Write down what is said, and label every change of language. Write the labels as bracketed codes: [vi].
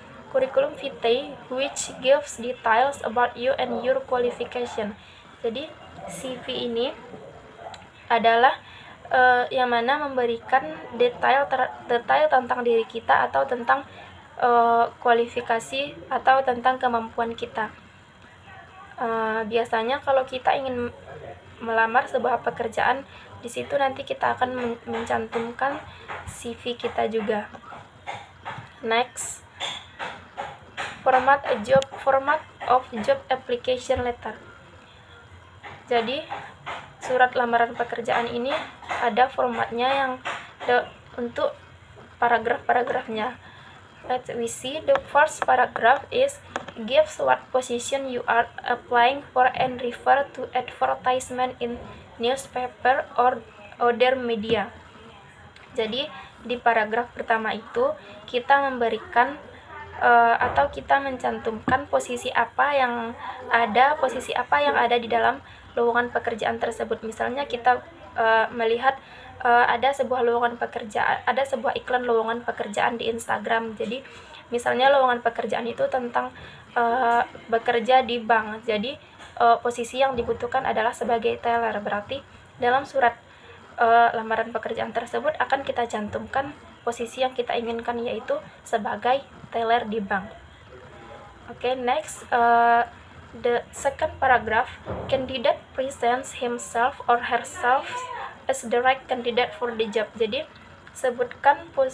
[en] Curriculum vitae which gives details about you and your qualification. [id] Jadi CV ini adalah yang mana memberikan detail tentang diri kita atau tentang kualifikasi atau tentang kemampuan kita. Biasanya kalau kita ingin melamar sebuah pekerjaan, di situ nanti kita akan mencantumkan CV kita juga. [en] Next, format of job application letter. [id] Jadi surat lamaran pekerjaan ini ada formatnya yang untuk paragraf-paragrafnya. [en] Let's we see. The first paragraph is gives what position you are applying for and refer to advertisement in newspaper or other media. [id] Jadi di paragraf pertama itu kita memberikan atau kita mencantumkan posisi apa yang ada di dalam lowongan pekerjaan tersebut. Misalnya kita melihat ada sebuah iklan lowongan pekerjaan di Instagram. Jadi misalnya lowongan pekerjaan itu tentang bekerja di bank. Jadi posisi yang dibutuhkan adalah sebagai teller. Berarti dalam surat lamaran pekerjaan tersebut akan kita cantumkan posisi yang kita inginkan, yaitu sebagai teller di bank. Okay, next, the second paragraph, candidate presents himself or herself as the right candidate for the job. Jadi sebutkan